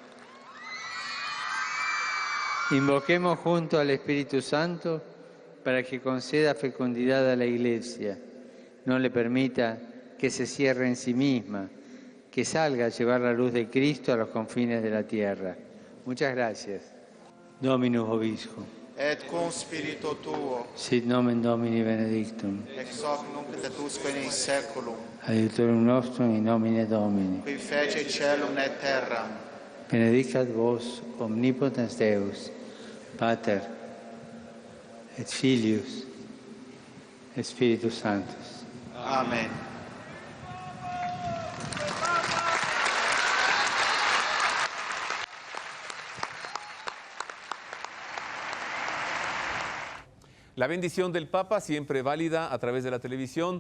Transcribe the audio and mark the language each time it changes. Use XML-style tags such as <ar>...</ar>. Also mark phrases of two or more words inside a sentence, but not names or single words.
<es>Invoquemos junto al Espíritu Santo para que conceda fecundidad a la Iglesia, no le permita que se cierre en sí misma, que salga a llevar la luz de Cristo a los confines de la tierra. Muchas gracias.</es> <la>Dominus vobiscum. Et cum spiritu tuo. Sit nomen Domini benedictum. Ex hoc nunc et usque in saeculum. Aiutorium nostrum in nomine Domini. Qui fece caelum et terram. Benedicat vos omnipotens Deus, Pater et Filius et Spiritus Sanctus.</la> <es>Amén. La bendición del Papa, siempre válida a través de la televisión.</es>